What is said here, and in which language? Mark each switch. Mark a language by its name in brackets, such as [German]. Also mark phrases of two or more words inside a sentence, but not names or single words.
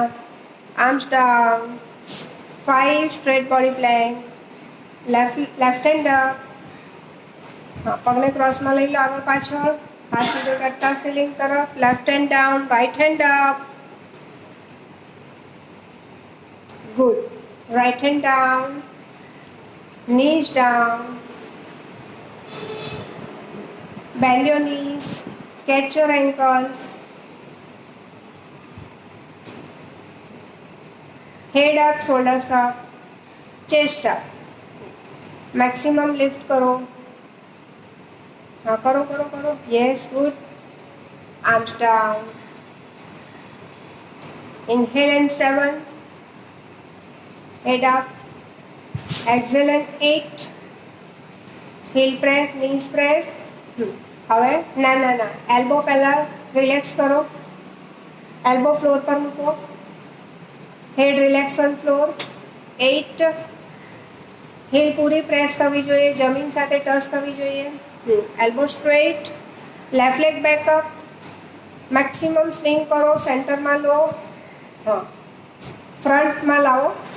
[English] Arms down, 5 straight body plank, left hand up. [Gujarati] પગને ક્રોસમાં લઈ લો આગળ પાછળ, હાથ સીધો ટટ્ટા સીલિંગ તરફ. [English] Left hand down, right hand up. Good. Right hand down, knees down, bend your knees, catch your ankles. Head up, shoulders up, chest up. Maximum lift [Hindi] करो. हाँ करो करो करो. [English] Yes, good. Arms down. Inhale in 7. Head up. Exhale in 8. Heel press, knees press. [Gujarati] હવે ના ના ના એલ્બો પહેલા રિલેક્સ કરો. [English] Elbow floor [Gujarati] પર મૂકો. [English] Head relax on floor. 8. [Gujarati] હીલ પૂરી પ્રેસ થવી જોઈએ, જમીન સાથે ટચ થવી જોઈએ. [English] Elbow straight, left leg backup, maximum swing [Gujarati] કરો, સેન્ટરમાં લો, હા ફ્રન્ટમાં લાવો.